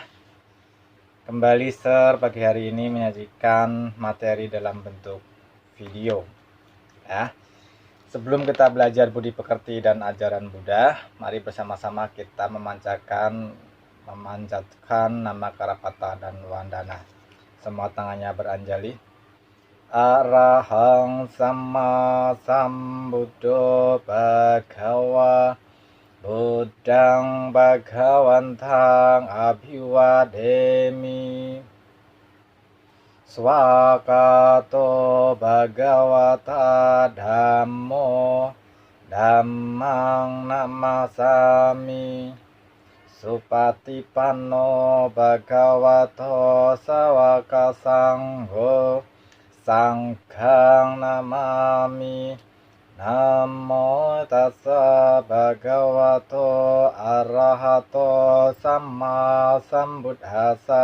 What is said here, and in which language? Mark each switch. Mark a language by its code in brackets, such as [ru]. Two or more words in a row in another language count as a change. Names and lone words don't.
[id] Kembali pagi hari ini menyajikan materi dalam bentuk video. Ya. Sebelum kita belajar budi pekerti dan ajaran Buddha, mari bersama-sama kita memanjatkan nama Karapata dan Wandana. Semua tangannya beranjali. [pi] Arahang Sama Sambuddho Bhagawa Buddhang Bhagawantang Abhiwademi Swakato Bhagawata Dhammo Dhammang Namasami Supatipanno Bhagavato Sawaka Sangho Sanghang Namami Namo tassa bhagavato arahato samma sambuddhassa.